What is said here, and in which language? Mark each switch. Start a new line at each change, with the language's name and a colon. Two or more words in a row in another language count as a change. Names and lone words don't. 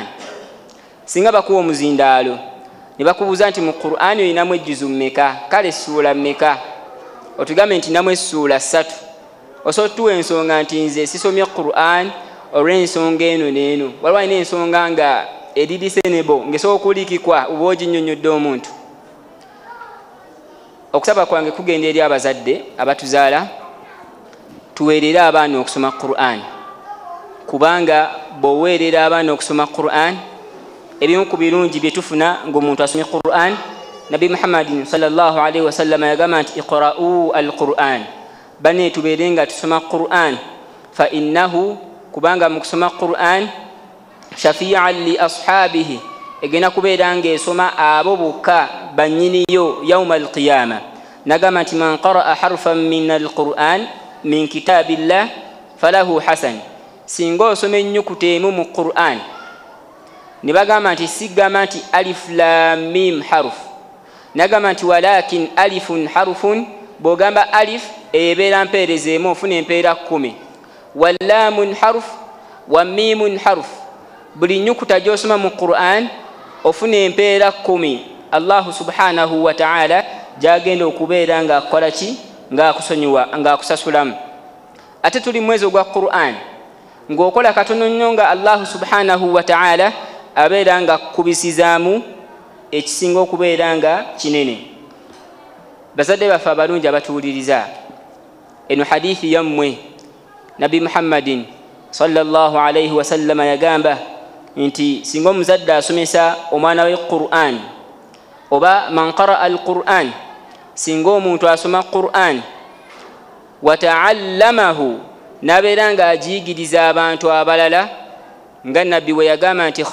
Ganda: Singa bakuwa omuzindaalo ne bakubuuza nti mu Qur'ani olinamu ejjuzu mmeka, kale essuula mmeka, otugambe nti namu essuula 3, osobola tuwa ensonga nti nze sisomye Qur'an olw'ensonga eno n'eno, waliwo alina ensonga nga edidisenebo ng'esobola okuliikikwa oba oginnyonnyodde omuntu. Okusaba kwange kugenda eri abazadde abatuzaala, tuweerere abaana okusoma Qur'an, kubanga bw'oweerera abaana okusoma Qur'an ebimu ku birungi bye tufuna ng'omuntu asomye Qur'an. Nabi Muhammadin
Arabic: صلى الله عليه وسلم
Ganda: yagamba nti
Arabic: اقرؤوا القرآن,
Ganda: bane tubeere nga tusoma Qur'an,
Arabic: فإنه,
Ganda: kubanga mu kusoma Qur'an
Arabic: شفيعا لأصحابه,
Ganda: egenda kubeera ng'esoma abo bokka bannyiniyo
Arabic: يوم القيامة.
Ganda: Nagamba nti
Arabic: من قرأ حرفا من القرآن من كتاب الله فله حسنة,
Ganda: singa osoma ennyukuta emu mu Qur'an ne bagamba nti sigamba nti
Arabic: ألف لام ميم حرف,
Ganda: nagamba nti
Arabic: ولكن ألف حرف,
Ganda: bw'ogamba alif ebeera mpeereza emu ofuna empeera 10,
Arabic: ولام حرف وميم حرف,
Ganda: buli nnyukuta gy'osoma mu Qur'an ofuna empeera 10.
Arabic: الله سبحانه وتعالى
Ganda: gy'agenda okubeera ng'akola ki, ng'akusonyiwa, ng'akusasulamu. Ate tuli mwezi ogwa Qur'an, ng'okola katono nnyo nga
Arabic: الله سبحانه وتعالى
Ganda: abeera ng'akubisizaamu ekisinga okubeera nga kinene. Bazadde baffe abalungi abatuwuliriza, eno hadithi yammwe Nabi Muhammadin
Arabic: صلى الله عليه وسلم
Ganda: yagamba nti singa omuzadde asomesa omwana we Qur'an, oba
Arabic: من قرأ القرآن,
Ganda: singa omuntu asoma Qur'an
Arabic: وتعلمه,
Ganda: n'abeera ng'agiyigiriza abantu abalala, nga nabbi we yagamba nti